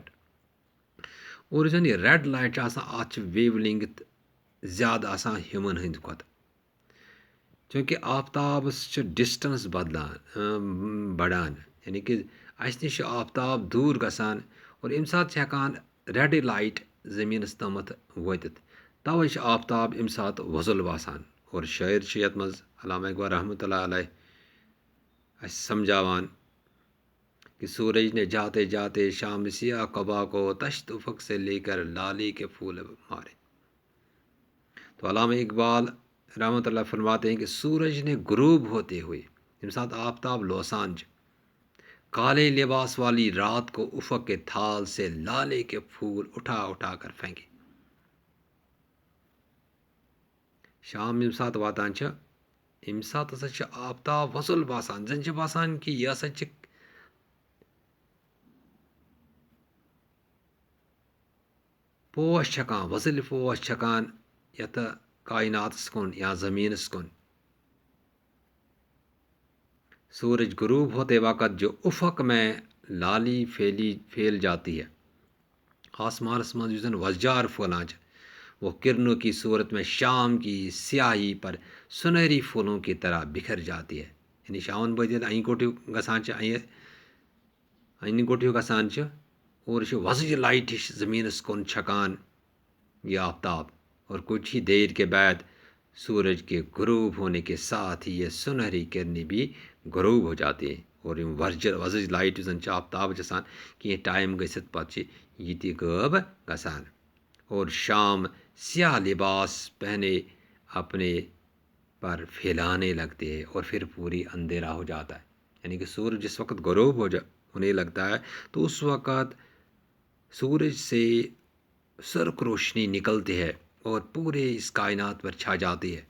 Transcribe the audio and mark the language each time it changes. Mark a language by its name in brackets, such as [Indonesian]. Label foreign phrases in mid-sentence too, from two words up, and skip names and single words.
[Kashmiri] اور یُس زن یہِ [English] red light [Kashmiri] چھِ آسان، اتھ چھِ [English] wave length [Kashmiri] زیادٕ آسان ہیوٗمن ہٕنٛدِ کھۄتہٕ، چوٗنٛکہِ آفتابس چھِ ڈسٹنس بدلان بڑان، یعنی کہِ اسہِ نِش چھُ آفتاب دوٗر گژھان اور امہِ ساتہٕ چھِ ہٮ۪کان [English] red light [Kashmiri] زٔمیٖنس تامتھ وٲتِتھ، توے چھُ آفتاب امہِ ساتہٕ وۄزُل باسان۔ اور شٲعر چھُ یتھ منٛز علامہ اقبال رحمۃ اللہ علیہ اسہِ سمجھاوان [Urdu] کہ سورج نے جاتے جاتے شام سیاہ قبا کو، تشت افق سے لے کر لالے کے پھول مارے۔ تو علامہ اقبال رحمۃ اللہ فرماتے ہیں کہ سورج نے غروب ہوتے ہوئے، [Kashmiri] ییٚمہِ ساتہٕ آفتاب لوسان چھِ، [Urdu] کالے لباس والی رات کو افق کے تھال سے لالے کے پھول اٹھا اٹھا کر پھینکے۔ [Kashmiri] شام ییٚمہِ ساتہٕ واتان چھِ اَمہِ ساتہٕ ہسا چھِ آفتاب وۄزُل باسان زَن چھِ باسان کہِ یہِ ہسا چھِ پوش چھکان وۄزٕلۍ پوش چھکان یتھ کائناتس کُن یا زمینس کُن. [Urdu] سورج غروب ہوتے وقت جو افق میں لالی پھیل جاتی ہے. [Kashmiri] آسمانس منٛز یُس زن وۄزجار پھٔہلان چھِ [Urdu] وہ کرنوں کی صورت میں شام کی سیاہی پر سنہری پھولوں کی طرح بکھر جاتی ہے. [Kashmiri] یعنی شامن بٲتھ ییٚلہِ اَنہِ گوٚٹ ہیوٗ گژھان چھِ اَنہِ گوٚٹ ہیوٗ گژھان چھِ اور یہِ چھِ وۄزٕج لایٹہِ ہِش زٔمیٖنس کُن چھکان یہ آفتاب. [Urdu] اور کچھ ہی دیر کے بعد سورج کے غروب ہونے کے ساتھ ہی یہ سنہری کرنیں بھی غروب ہو جاتی ہیں. [Kashmiri] اور یِم وۄزٕج لایٹ یُس زن چھِ آفتاب چھِ آسان کینٛہہ ٹایم گٔژھِتھ پتہٕ چھِ یہِ تہِ غٲب گژھان. [Urdu] اور شام سیاہ لباس پہنے اپنے پر پھیلانے لگتے ہیں اور پھر پوری اندھیرا ہو جاتا ہے. یعنی کہ سورج جس وقت غروب ہونے لگتا ہے تو اس وقت سورج سے سرخ روشنی نکلتی ہے اور پورے اس کائنات پر چھا جاتی ہے.